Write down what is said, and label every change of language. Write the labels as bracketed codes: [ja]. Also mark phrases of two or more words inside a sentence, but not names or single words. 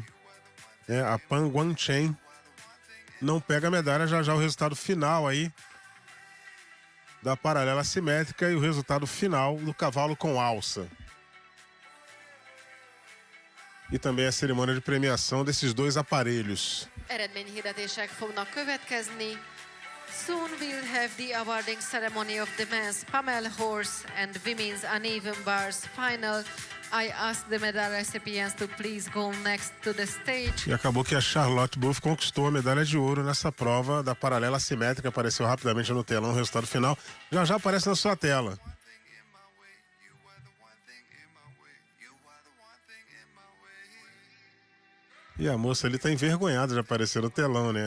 [pt] A Pan Guanchen não pega a medalha. Já o resultado final aí da paralela assimétrica e o resultado final do cavalo com alça. E também a cerimônia de premiação desses dois aparelhos. [hu] Eredményhirdetések fognak következni. [en] Soon we'll have the awarding ceremony of the men's Pommel Horse and women's uneven bars final. I ask the medal recipients to please go next to the stage. [pt] E acabou que a Charlotte Buff conquistou a medalha de ouro nessa prova da paralela assimétrica. Apareceu rapidamente no telão o resultado final. Já aparece na sua tela. E a moça ali tá envergonhada de aparecer no telão, né?